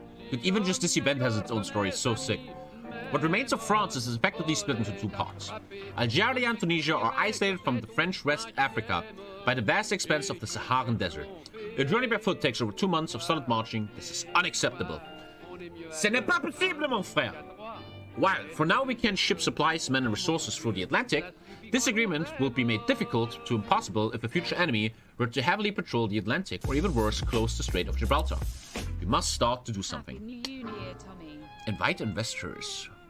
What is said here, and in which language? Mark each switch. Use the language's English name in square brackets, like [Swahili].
[English] But even just this event has its own story. It's so sick. What remains of France is effectively split into two parts. Algeria and Tunisia are isolated from the French West Africa by the vast expanse of the Saharan Desert. A journey by foot takes over 2 months of solid marching. This is unacceptable. [French] Ce n'est pas possible, mon frère. [English] While for now we can ship supplies, men and resources through the Atlantic, this agreement will be made difficult to impossible if a future enemy were to heavily patrol the Atlantic or even worse, close the Strait of Gibraltar. We must start to do something. Happy New Year, Tommy. Invite investors.